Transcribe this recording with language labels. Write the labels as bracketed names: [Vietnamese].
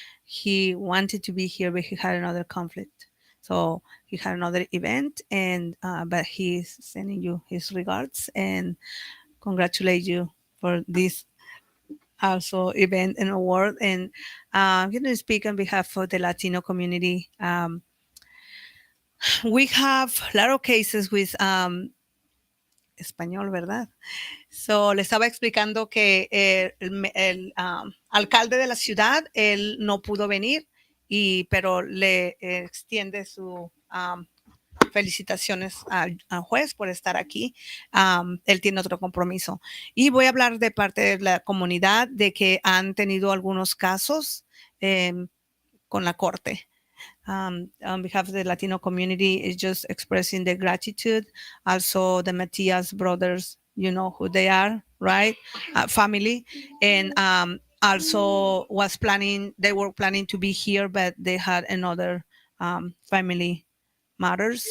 [English] He wanted to be here, but he had another conflict. So he had another event, and but he's sending you his regards and congratulate you for this also event and award. And I'm going to speak on behalf of the Latino community. We have a lot of cases with [Spanish] español, ¿verdad? So, le estaba explicando que el alcalde de la ciudad, él no pudo venir, pero le extiende su felicitaciones al juez por estar aquí. Él tiene otro compromiso. Y voy a hablar de parte de la comunidad de que han tenido algunos casos con la corte. [English] On behalf of the Latino community, is just expressing the gratitude. Also, the Matias brothers, you know who they are, right? Family. And also they were planning to be here, but they had another family matters.